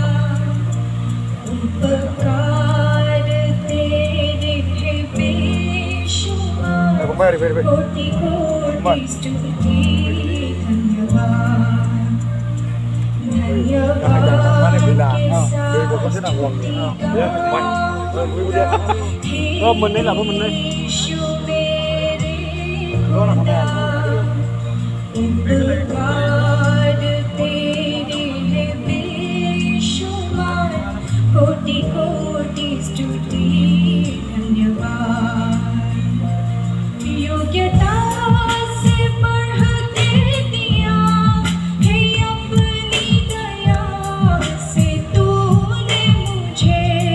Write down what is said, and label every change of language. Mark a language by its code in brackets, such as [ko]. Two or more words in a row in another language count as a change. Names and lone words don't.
[hi] उपकार तेरे है बेशुमार कोटि कोटि स्तुति धन्यवाद धन्यवाद के साथ स्तुति [vi] Mình đấy là của mình đây. Đó là [hi] कोटि कोटि स्तुति धन्यवाद योग्यता से बढ़ के दिया है अपनी दया से तूने मुझे